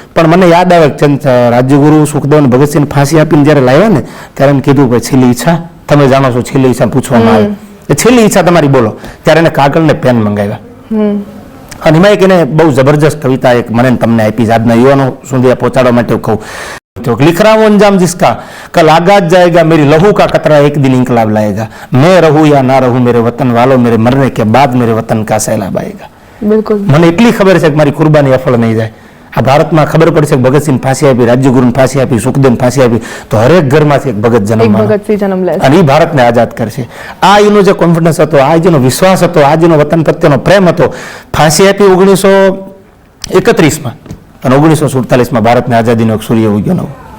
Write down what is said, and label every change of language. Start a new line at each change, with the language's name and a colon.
Gujarati: પણ મને યાદ આવે રાજ્યગુરુ સુખદેવ અને ભગતસિંહ ફાંસી આપીને જ્યારે લાવ્યા ને ત્યારે એને કીધું કે છેલ્લી ઈચ્છા, તમે જાણો છો છેલ્લી ઈચ્છા પૂછવામાં આવે, એ છેલ્લી ઈચ્છા તમારી બોલો. ત્યારે એને કાગળ ને પેન મંગાવ્યા. અને એમાં એક એને બહુ જબરજસ્ત કવિતા એક મને તમને આપી, આજના યુવાનો સુધી પહોંચાડવા માટે કહું.
Hindi: लिख रहा हूं अंजाम जिसका कल आगाज जाएगा, मेरी लहू का कतरा एक दिन इंकलाब लाएगा, मैं रहूं या ना रहूं मेरे वतन वालों, मेरे मरने के बाद मेरे वतन का सैलाब आएगा. बिल्कुल,
Gujarati: મને એટલી ખબર છે કે મારી કુરબાની અફળ નહીં જાય. આ ભારતમાં ખબર પડશે કે ભગતસિંહ ફાંસી આપી, રાજ્યગુરુને ફાંસી આપી, સુખદેવને ફાંસી આપી, તો હરેક ઘરમાંથી એક ભગત જન્મ લે અને એ ભારતને આઝાદ કરશે. આ એનો જે કોન્ફિડન્સ હતો, આ જેનો વિશ્વાસ હતો, આ જેનો વતન પ્રત્યેનો પ્રેમ હતો. ફાંસી આપી 1931માં અને 1947માં ભારતને આઝાદીનો એક સૂર્ય ઉગ્યો નવો.